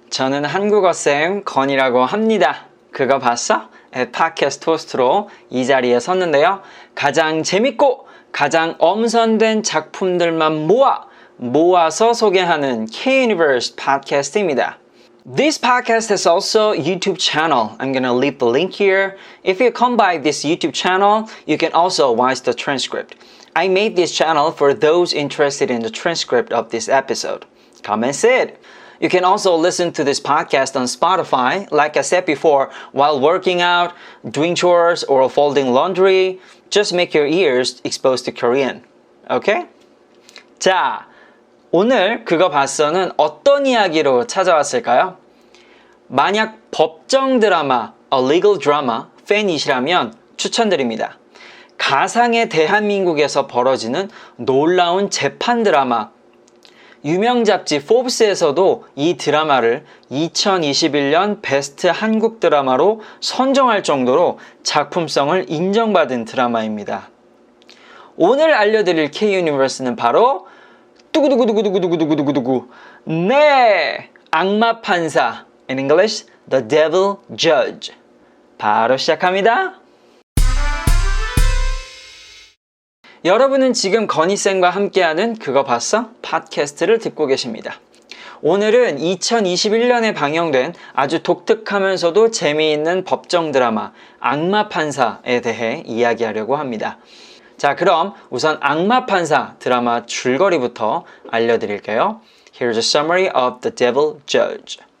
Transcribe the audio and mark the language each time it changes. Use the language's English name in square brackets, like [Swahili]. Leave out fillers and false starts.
[Korean] 저는 한국어쌤 건이라고 합니다. 그거 봤어? 팟캐스트 호스트로 이 자리에 섰는데요. 가장 재밌고 가장 엄선된 작품들만 모아서 소개하는 K-Universe 팟캐스트입니다. [English] This podcast has also a YouTube channel. I'm gonna leave the link here. If you come by this YouTube channel, you can also watch the transcript. I made this channel for those interested in the transcript of this episode. Come and sit. You can also listen to this podcast on Spotify, like I said before, while working out, doing chores, or folding laundry. Just make your ears exposed to Korean. Okay? [Korean] 자, 오늘 그거 봤어는 어떤 이야기로 찾아왔을까요? 만약 법정 드라마, [English] a legal drama [Korean] 팬이시라면 추천드립니다. 가상의 대한민국에서 벌어지는 놀라운 재판 드라마. 유명 잡지 포브스에서도 이 드라마를 2021년 베스트 한국 드라마로 선정할 정도로 작품성을 인정받은 드라마입니다. 오늘 알려드릴 K-Universe는 바로 두구두구두구두구두구두구두구 네! 악마 판사 [English] In English, [Korean] The Devil Judge 바로 시작합니다. 여러분은 지금 건희쌤과 함께하는 그거 봤어? 팟캐스트를 듣고 계십니다. 오늘은 2021년에 방영된 아주 독특하면서도 재미있는 법정 드라마 악마 판사에 대해 이야기하려고 합니다. 자, 그럼 우선 악마 판사 드라마 줄거리부터 알려드릴게요. [English] Here's a summary of The Devil Judge.